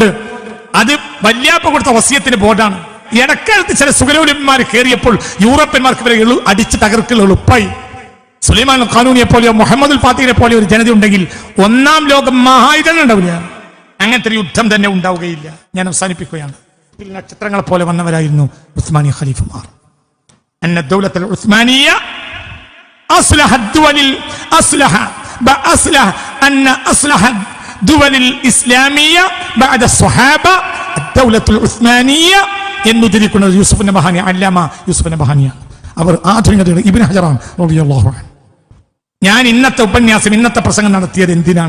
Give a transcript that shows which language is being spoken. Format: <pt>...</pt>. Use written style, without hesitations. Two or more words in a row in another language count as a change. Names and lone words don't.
<ml>അത് വല്യാപ്പ കൊടുത്ത വസിയത്തിന്റെ ബോർഡാണ്. ഇടക്കാലത്ത് ചില സുഖരൂപന്മാർ കയറിയപ്പോൾ യൂറോപ്യന്മാർക്ക് ഇവരെ അടിച്ച് തകർക്കൽ എളുപ്പമായി. സുലൈമാൻ ഖാനൂനിയെ പോലെയോ മുഹമ്മദുൽ ഫാത്തിഹിനെ പോലെയോ ഒരു ജനത ഉണ്ടെങ്കിൽ 1ാം ലോകം മഹായുധം ഉണ്ടാവില്ല. അങ്ങനത്തെ ഒരു യുദ്ധം തന്നെ ഉണ്ടാവുകയില്ല. ഞാൻ അവസാനിപ്പിക്കുകയാണ്. നക്ഷത്രങ്ങളെ പോലെ വന്നവരായിരുന്നു ഉസ്മാനി ഖലീഫമാർ.</ml> <ar>أن الدولة العثمانية أصلح الدول أصلح أن أصلح الدول الإسلامية بعد الصحابة الدولة العثمانية</ar> <ml>എന്നുദ്ധരിക്കുന്നത് യൂസുഫ് നബഹാനി, അല്ലാമ യൂസുഫ് നബഹാനിയാണ്. അവർ ആധുനികതയുടെ ഇബ്നു ഹജറാൻ</ml> <ar>رضي الله عنه.</ar> <ml>ഞാൻ ഇന്നത്തെ ഉപന്യാസം, ഇന്നത്തെ പ്രസംഗം നടത്തിയത് എന്തിനാണ്?</ml>